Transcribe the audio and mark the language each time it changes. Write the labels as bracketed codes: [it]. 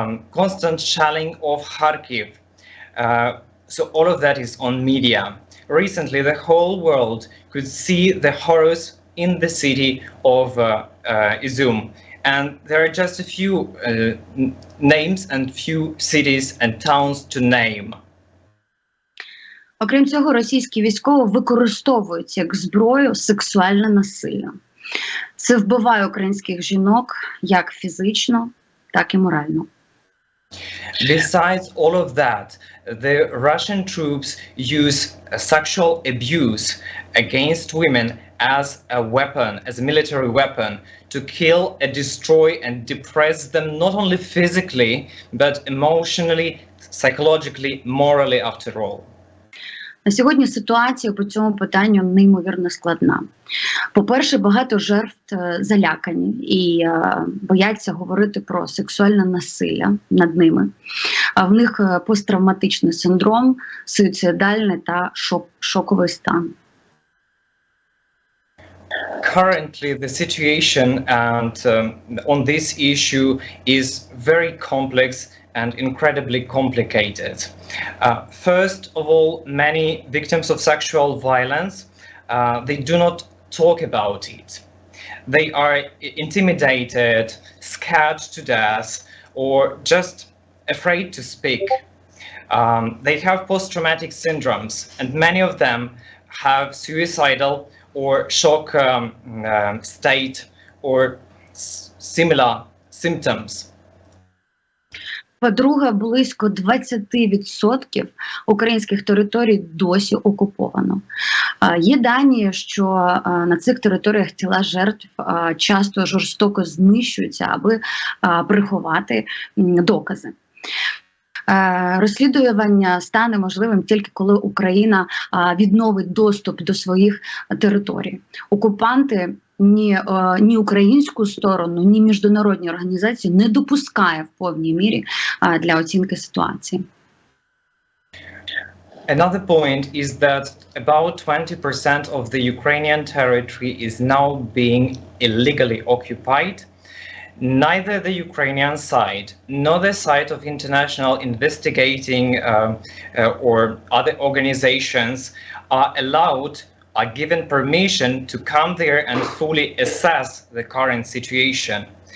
[en] Constant shelling of Kharkiv. So all of that is on media. Recently, the whole world could see the horrors in the city of Izum. And there are just a few names and few cities and towns to name. [uk] Окрім цього, російські військові використовують як зброю сексуальне насилля. Це вбиває українських жінок як фізично, так і морально. Besides all of that, the Russian troops use sexual abuse against women as a weapon, as a military weapon, to kill and destroy and depress them not only physically, but emotionally, psychologically, morally after all. На сьогодні ситуація по цьому питанню неймовірно складна. По-перше, багато жертв залякані і бояться говорити про сексуальне насилля над ними. А в них посттравматичний синдром, суїцидальний та шоковий стан. [en] Currently, the situation and on this issue is very complex and incredibly complicated. First of all, many victims of sexual violence, they do not talk about it. They are intimidated, scared to death, or just afraid to speak. They have post-traumatic syndromes, and many of them have suicidal or shock state or similar symptoms. [uk] По-друге, близько 20% українських територій досі окуповано. Є дані, що на цих територіях тіла жертв часто жорстоко знищуються, аби приховати докази. Розслідування стане можливим тільки коли Україна відновить доступ до своїх територій. Окупанти ні українську сторону, ні міжнародні організації не допускає в повній мірі для оцінки ситуації. [en] Another point is that about 20% of the Ukrainian territory is now being illegally occupied. Neither the Ukrainian side nor the side of international investigating or other organizations are given permission to come there and fully assess the current situation.